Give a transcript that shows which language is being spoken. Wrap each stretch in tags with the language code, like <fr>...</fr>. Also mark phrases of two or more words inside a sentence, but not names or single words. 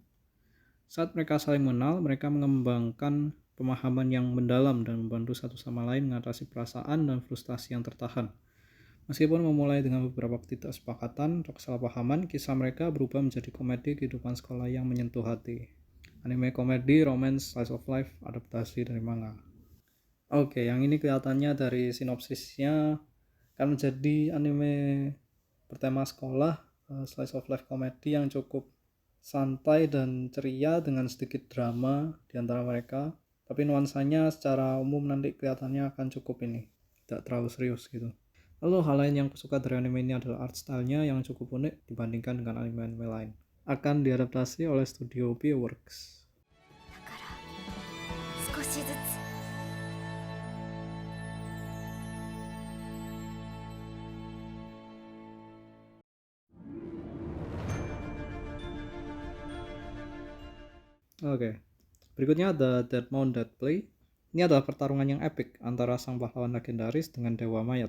<id>Saat mereka saling mengenal, mereka mengembangkan pemahaman yang mendalam dan membantu satu sama lain mengatasi perasaan dan frustasi yang tertahan. Meskipun memulai dengan beberapa ketidaksepakatan atau kesalahpahaman, kisah mereka berubah menjadi komedi kehidupan sekolah yang menyentuh hati. Anime komedi,</id> <en>romance, slice of life,</en> <id>adaptasi dari manga. Oke, yang ini kelihatannya dari sinopsisnya akan menjadi anime bertema sekolah,</id> <en>slice of life</en> <id>komedi yang cukup santai dan ceria dengan sedikit drama di antara mereka. Tapi nuansanya secara umum nanti kelihatannya akan cukup ini, tidak terlalu serius gitu. Lalu hal lain yang aku suka dari anime ini adalah</id> <en>art style-</en> <id>nya yang cukup unik dibandingkan dengan anime-anime lain. Akan diadaptasi oleh studio P-Works.</id> <ja>だから少しずつ</ja> <id>Oke, berikutnya ada Dead Mount Dead Play. Ini adalah pertarungan yang epik antara sang pahlawan legendaris dengan dewa mayat.</id>